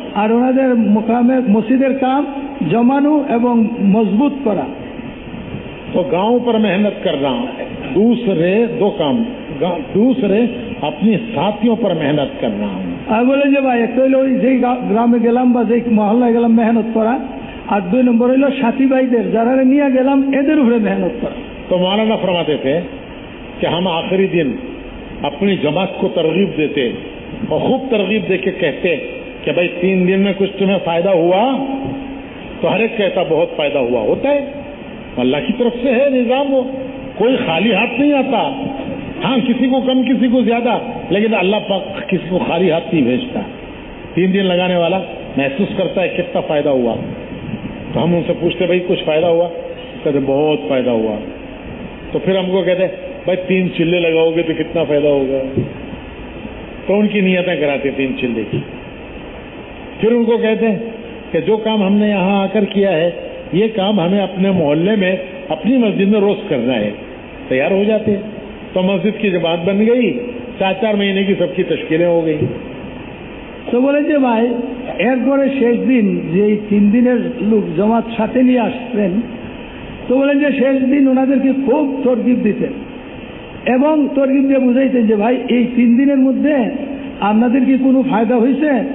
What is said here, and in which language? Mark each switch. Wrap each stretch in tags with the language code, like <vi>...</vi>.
<bn>আর ওনাদের মোকামে মসজিদের কাম জমানো এবং মজবুত করা।</bn> <hi>तो गांव पर मेहनत करना। दूसरे 2 काम, दूसरे अपनी साथियों पर मेहनत करना।</hi> <bn>আর বলেন যে ভাই একটা হইলো ওই যেই গ্রামে গেলাম বা যেই মহল্লায় গেলাম মেহনত করা, আর 2 নম্বর হইলো সাথী ভাইদের যারা নিয়ে গেলাম এদের উপরে মেহনত করা।</bn> <hi>तो मौलाना फरमाते थे कि हम आखिरी दिन अपनी जमात को तरगीब देते और खूब तरगीब देके कहते कि भाई 3 दिन में कुछ तुम्हें फायदा हुआ? तो हर एक कहता बहुत फायदा हुआ। होता है, अल्लाह की तरफ से है निजाम, वो कोई खाली हाथ नहीं आता। हाँ, किसी को कम किसी को ज्यादा, लेकिन अल्लाह पाक किसी को खाली हाथ नहीं भेजता। 3 दिन लगाने वाला महसूस करता है कितना फायदा हुआ। तो हम उनसे पूछते भाई कुछ फायदा हुआ? कहते बहुत फायदा हुआ। तो फिर हमको कहते भाई 3 चिल्ले लगाओगे तो कितना फायदा होगा? तो उनकी नियतें कराते 3 चिल्ले की। फिर उनको कहते हैं कि जो काम हमने यहाँ आकर किया है ये काम हमें अपने मोहल्ले में अपनी मस्जिद में रोज करना है। तैयार हो जाते हैं। तो मस्जिद की जमात बन गई, 4-4 महीने की सबकी तश्कीलें हो गई।</hi> <bn>তো বলেন যে ভাই এরপরে শেষ দিন যে 3 দিনের লোক জমাত সাথে নিয়ে আসতেন, তো বলেন যে শেষ দিন ওনাদেরকে খুব তরগিব দিতেন এবং তরগিব দিয়ে বুঝাইতেন যে ভাই এই 3 দিনের মধ্যে আপনাদের কি কোনো ফায়দা হয়েছে?</bn>